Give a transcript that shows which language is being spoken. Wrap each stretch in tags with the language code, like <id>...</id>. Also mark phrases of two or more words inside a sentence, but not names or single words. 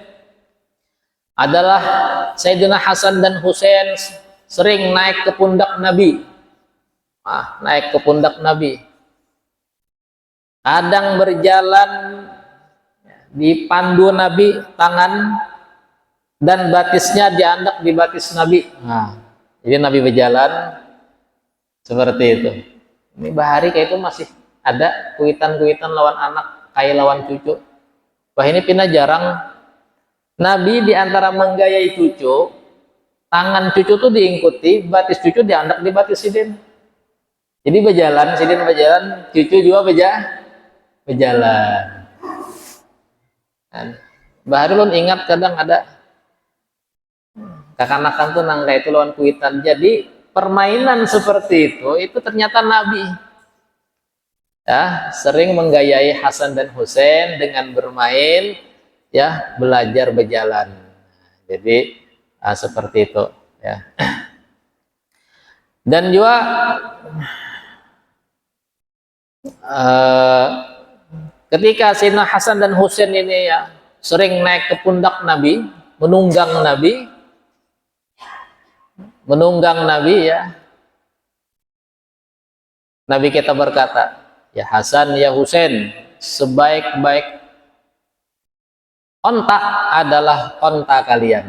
<id>Adalah Sayyidina Hasan dan Husain sering naik ke pundak Nabi. Naik ke pundak Nabi. Kadang berjalan dipandu Nabi tangan dan batisnya diandak di batis Nabi. Jadi Nabi berjalan seperti itu.</id> <bjn>Ini bahari kayak itu masih ada kuitan-kuitan lawan anak kayak lawan cucu. Wah, ini pina jarang. Nabi diantara menggayai cucu, tangan cucu tuh diikuti, batis cucu diandak di batis sidin.</bjn> <id>Jadi berjalan, sidin berjalan, cucu juga berjalan.</id> <bjn>Bahari lu ingat kadang ada kakanakan tuh nang kayak itu lawan kuitan.</bjn> <id>Jadi permainan seperti itu ternyata Nabi, ya, sering menggayai Hasan dan Husain dengan bermain, ya, belajar berjalan. Jadi seperti itu, ya. Dan juga ketika Sayyidina Hasan dan Husain ini ya sering naik ke pundak Nabi, menunggang Nabi ya, Nabi kita berkata, ya Hasan, ya Husain, sebaik-baik onta adalah onta kalian.</id>